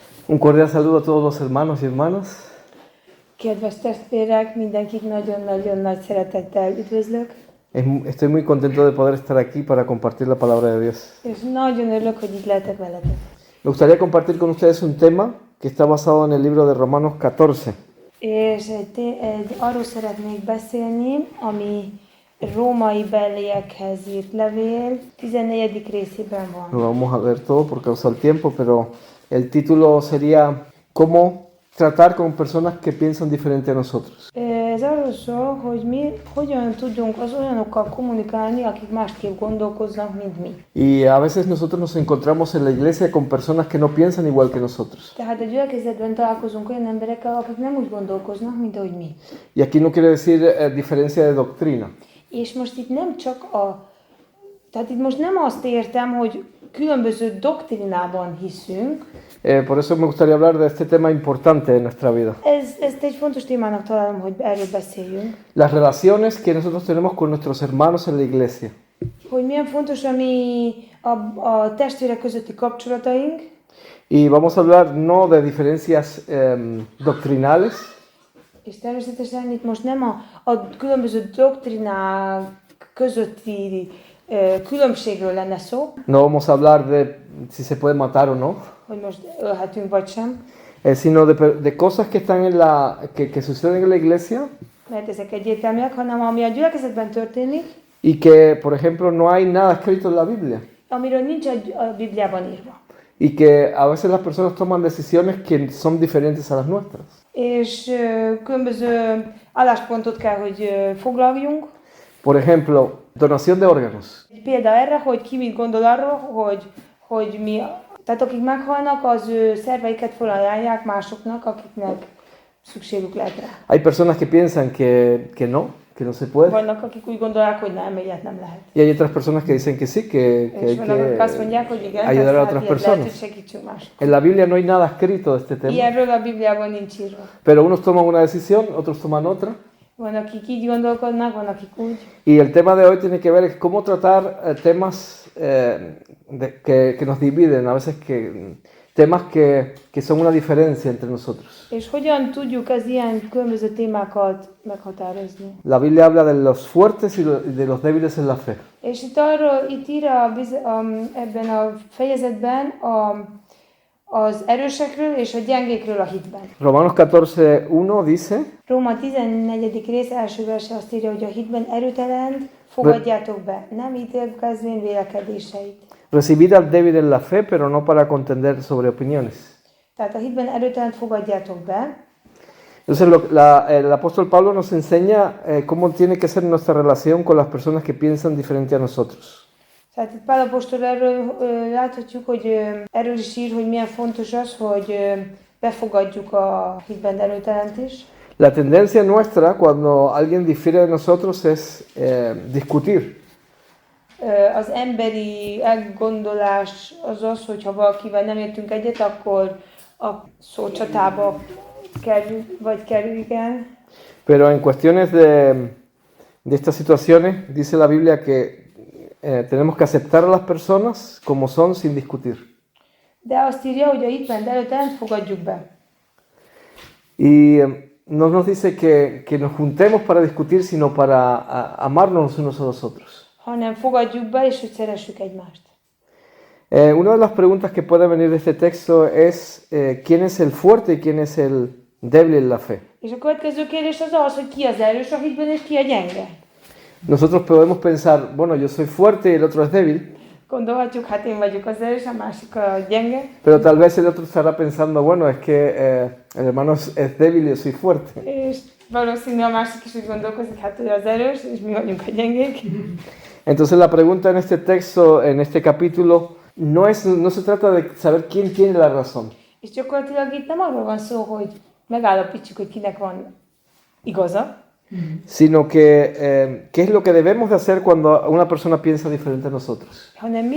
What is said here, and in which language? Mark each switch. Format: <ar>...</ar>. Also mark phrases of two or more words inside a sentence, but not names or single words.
<es>Un cordial saludo a todos los hermanos y hermanas.</es> <hu>Kedves testvérek, mindenkit nagyon-nagyon nagy szeretettel üdvözlök,</hu> <es>Estoy muy contento de poder estar aquí para compartir la palabra de Dios.</es> <hu>és nagyon örülök, hogy itt lehetek veletek.</hu> <es>Me gustaría compartir con ustedes un tema que está basado en el libro de Romanos 14.</es> <hu>És arról szeretnék beszélni, ami római beliekhez írt levél 14. részében van.</hu> <es>No vamos a leer todo por causa del tiempo, pero el título sería ¿Cómo tratar con personas que piensan diferente a nosotros?</es> <hu>Ez arról szól, hogy mi hogyan tudunk az olyanokkal kommunikálni, akik másképp gondolkoznak, mint mi.</hu> <es>Y a veces nosotros nos encontramos en la iglesia con personas que no piensan igual que nosotros.</es> <hu>Tehát a gyülekezetben találkozunk olyan emberekkel, akik nem úgy gondolkoznak, mint ahogy mi.</hu> <es>Y aquí no quiere decir diferencia de doctrina.</es> <hu>És most itt nem csak tehát itt most nem azt értem, hogy különböző doktrinában hiszünk.</hu> <es>Por eso me gustaría hablar de este tema importante en nuestra vida.</es> <hu>Ezt egy fontos témának találom, hogy erről beszéljünk.</hu> <es>Las relaciones que nosotros tenemos con nuestros hermanos en la iglesia.</es> <hu>Hogy milyen fontos a testvérek közötti kapcsolataink.</hu> <es>Y vamos a hablar no de diferencias doctrinales,</es> <hu>És természetesen itt most nem a különböző doktrinák közötti különbségről lenne szó,</hu> <es>no vamos a hablar de si se puede matar o no,</es> <hu>hogy most ölhetünk vagy sem,</hu> <es>sino de cosas que están en que suceden en la iglesia</es> <hu>mert ezek egyértelműek, hanem ami a gyülekezetben történik,</hu> <es>y que, por ejemplo, no hay nada escrito en la Biblia.</es> <hu>amiről nincs a Bibliában írva.</hu> <es>Y que a veces las personas toman decisiones que son diferentes a las nuestras.</es> <hu>És különböző álláspontot kell, hogy foglaljunk.</hu> <es>Por ejemplo, donación de órganos.</es> <hu>Egy példa erre, hogy ki mit gondol arról, hogy mi, tehát akik meghalnak, az ő szerveiket felajánlják másoknak, akiknek szükségük lehet rá.</hu> <es>Hay personas que piensan que no se puede.</es> <hu>Vannak, akik úgy gondolják, hogy nem, ilyet nem lehet.</hu> <es>Y hay otras personas que dicen que sí, que hay</es> <hu>És vannak, akik azt mondják, hogy igen,</hu> <es>ayudar a</es> <hu>persze,</hu> <es>otras</es> <hu>hát ilyet lehet, hogy</hu> <es>personas.</es> <hu>segítsünk mások.</hu> <es>En la Biblia no hay nada escrito de este tema,</es> <hu>Ilyenről a Bibliában nincs írva.</hu> <es>pero unos toman una decisión, otros toman otra.</es> <hu>Van, akik így gondolkodnak, van, akik úgy.</hu> <es>Y el tema de hoy tiene que ver es cómo tratar temas que nos dividen, a veces temas que son una diferencia entre nosotros.</es> <hu>És hogyan tudjuk az ilyen különböző témákat meghatározni?</hu> <es>La Biblia habla de los fuertes y de los débiles en la fe.</es> <hu>És itt ír ebben a fejezetben az erősekről és a gyengékről a hitben.</hu> <es>Romanos 14:1 dice:</es> <hu>Róma 14. rész első verse azt írja, hogy a hitben erőtelent fogadjátok be, nem ítélkezvén vélekedéseit.</hu> <es>Recibid al débil en la fe, pero no para contender sobre opiniones.</es> <hu>Tehát a hitben erőtelent fogadjátok be.</hu> <es>Entonces el apóstol Pablo nos enseña cómo tiene que ser nuestra relación con las personas que piensan diferente a nosotros.</es> <hu>Tehát itt Pál apostol erről láthatjuk, hogy erről is ír, hogy milyen fontos az, hogy befogadjuk a hitben erőtelent is.</hu> <es>La tendencia nuestra cuando alguien difiere de nosotros es discutir.</es> <hu>Az emberi elgondolás az az, hogyha valakivel nem értünk egyet, akkor a szócsatába kerül, igen.</hu> <es>Pero en cuestiones de estas situaciones dice la Biblia que tenemos que aceptar a las personas como son sin discutir.</es> <hu>De azt írja, hogy a hitben erőtelent fogadjuk be.</hu> <es>Y no nos dice que nos juntemos para discutir, sino para amarnos unos a los otros.</es> <hu>Hanem fogadjuk be, és hogy szeressük egymást.</hu> <es>Una de las preguntas que puede venir de este texto es ¿quién es el fuerte y quién es el débil en la fe?</es> <hu>És a következő kérdés az az, hogy ki az erős a hitben, és ki a gyenge.</hu> <es>Nosotros podemos pensar, bueno, yo soy fuerte y el otro es débil.</es> <hu>Gondolhatjuk, hát én vagyok az erős, a másik a gyenge.</hu> <es>Pero tal vez el otro estará pensando, bueno, es que el hermano es débil y yo soy fuerte.</es> <hu>És valószínű a másik is úgy gondolkozik, hát ő az erős, és mi vagyunk a gyengék.</hu> <es>Entonces la pregunta en este texto, en este capítulo, no se trata de saber quién tiene la razón.</es> <hu>És gyakorlatilag itt nem arról van szó, hogy megállapítsuk, hogy kinek van igaza,</hu> <es>Sino que qué es lo que debemos de hacer cuando una persona piensa diferente a nosotros.</es>